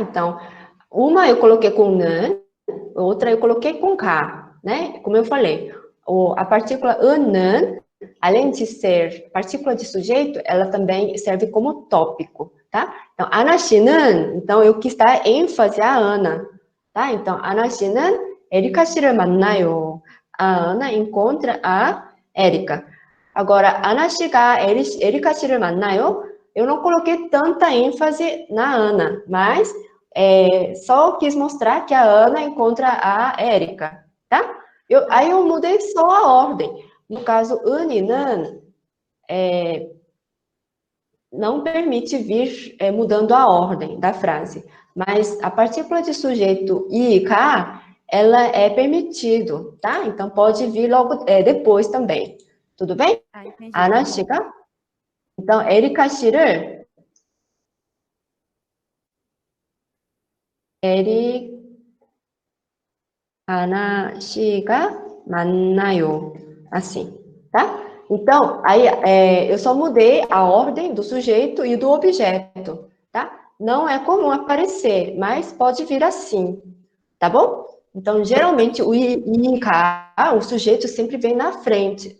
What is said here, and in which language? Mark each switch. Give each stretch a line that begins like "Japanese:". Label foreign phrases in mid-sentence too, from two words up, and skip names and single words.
Portuguese: Então, uma eu coloquei com 는, outra eu coloquei com 가, né? Como eu falei, a partícula 는, além de ser partícula de sujeito, ela também serve como tópico, tá? Então, Ana 씨는, então eu quis dar ênfase à Ana, tá?
Korean: Então, Ana 씨는 에리카 씨를 만나요.
Portuguese: A Ana encontra a Érica.
Korean: Agora, Ana 씨가 에리카 씨를 만나요?
Portuguese: Eu não coloquei tanta ênfase na Ana, mas só quis mostrar que a Ana encontra a Érica, tá? Aí eu mudei só a ordem. No caso, 은 e 는 não permite vir mudando a ordem da frase, mas a partícula de sujeito i, 가, ela é permitido, tá? Então, pode vir logo depois também. Tudo bem? Ah, entendi.
Korean: 아나 씨가? então, 에리카 씨를 아나 씨가 만나요.
Portuguese: Assim, tá? Então, aí eu só mudei a ordem do sujeito e do objeto, tá? Não é comum aparecer, mas pode vir assim, tá bom? Então, geralmente, o INCA, o sujeito sempre vem na frente.